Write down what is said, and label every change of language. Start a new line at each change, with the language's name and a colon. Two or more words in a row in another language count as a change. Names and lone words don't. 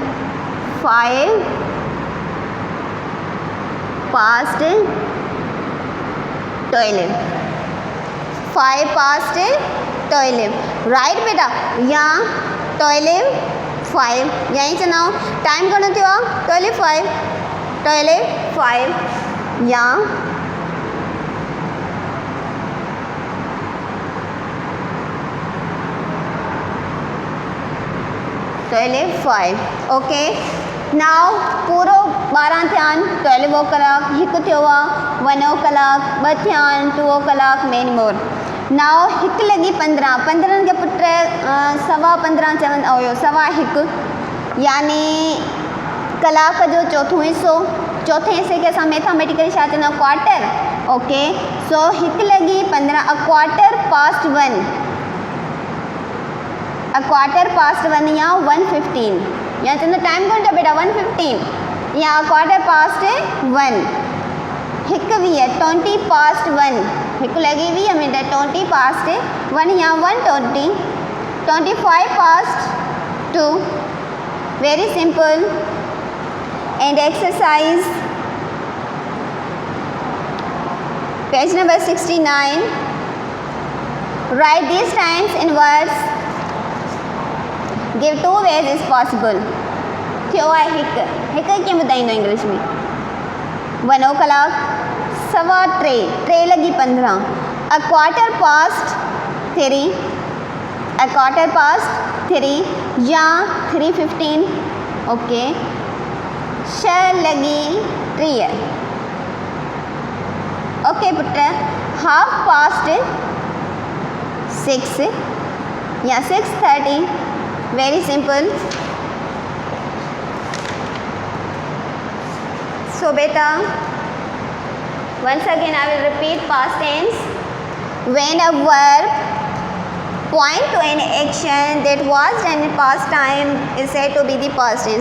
Sindhi: 5:12, 5:12, राइट बेटा, या 12:05 यहीं चनाओ, टाइम घणो थियो आहे, 12:05, 12:05 या 12:05, ओके। नाउ पूरो 12 थिया आहिनि, 12 कलाक, हिकु थियो आहे, 1 कलाक, 2 थिया आहिनि, 2 कलाक,
English: many more.
Sindhi: नाउ 1:15, 15 खे पुट 15:15 चवंदा हुयो, 1:15 यानी कलाक जो चौथों हिस्सो, चौथे हिस्से खे असां मैथमेटिकली छा चवंदा आहियूं, क्वार्टर, ओके। सो 1:15,
English: a quarter past 1
Sindhi: या 1:15 या चवंदा टाइम घणो थियो बेटा, 1:15 या
English: quarter past 1,
Sindhi: 1:20,
English: 20 past 1,
Sindhi: 1:20 मिनट,
English: 20 past 1
Sindhi: या 1:20,
English: 25 past 2, very simple। and exercise page number 69, write these times in words, give 2 ways is possible।
Sindhi: थियो आहे हिकु कीअं ॿुधाईंदो इंग्लिश में, 1 कलाक, 3:15, 3:15,
English: a quarter past 3, a quarter past 3 या 3:15, ओके, 6:30, ओके पुट, 6:30 या 6:30, very simple। So beta, once again I will repeat past tense, when a verb point to an action that was done in past time is said to be the past tense.